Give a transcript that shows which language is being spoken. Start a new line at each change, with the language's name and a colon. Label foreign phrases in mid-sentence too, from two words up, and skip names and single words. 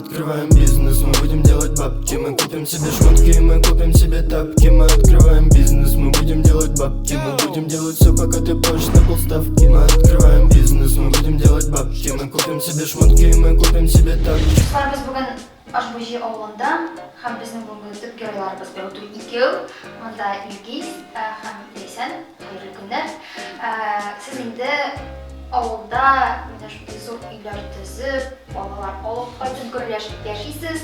Russian: открываем бизнес, мы будем делать бабки. Мы купим себе шмотки, мы купим себе тапки. Мы открываем бизнес, мы будем делать бабки. Мы будем делать все, пока ты поешь на полставки. Мы открываем бизнес, мы будем делать бабки. Мы купим себе шмотки, мы купим себе тапки.
Tatar: Biz bugün Ашбужи ауылында һәм безнең бүгенге төп геройларыбыз бер икәү. Монда Илгиз һәм Ләйсән. Хәерле көннәр. Сез инде авылда менә шундый зур өйләр төзеп, балалар алып кайтып гөрләшеп яшисез.